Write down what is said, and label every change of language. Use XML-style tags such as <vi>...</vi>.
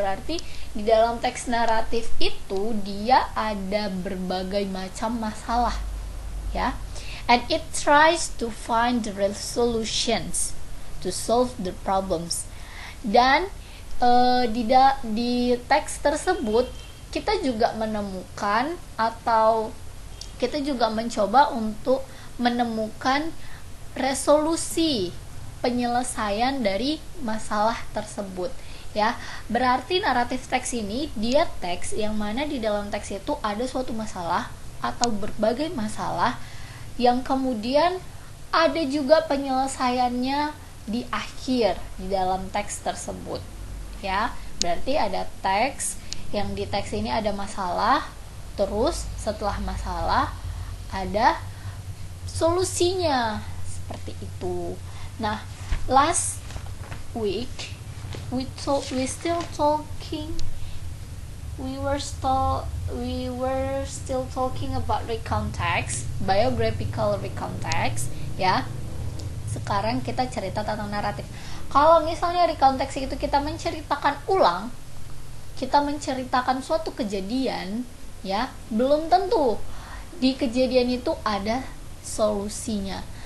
<id>Berarti di dalam teks naratif itu dia ada berbagai macam masalah ya.</id> <en>And it tries to find the resolutions to solve the problems.</en> <id>Dan di teks tersebut kita juga menemukan atau kita juga mencoba untuk menemukan resolusi penyelesaian dari masalah tersebut ya. Berarti naratif teks ini dia teks yang mana di dalam teks itu ada suatu masalah atau berbagai masalah yang kemudian ada juga penyelesaiannya di akhir di dalam teks tersebut ya. Berarti ada teks yang di teks ini ada masalah, terus setelah masalah ada solusinya, seperti itu.</id> <en>Nah, last week we were still talking about recount text, biographical recount text ya.</en> <id>Sekarang kita cerita tentang naratif. Kalau misalnya recount text itu kita menceritakan ulang, kita menceritakan suatu kejadian ya, belum tentu di kejadian itu ada solusinya.</id>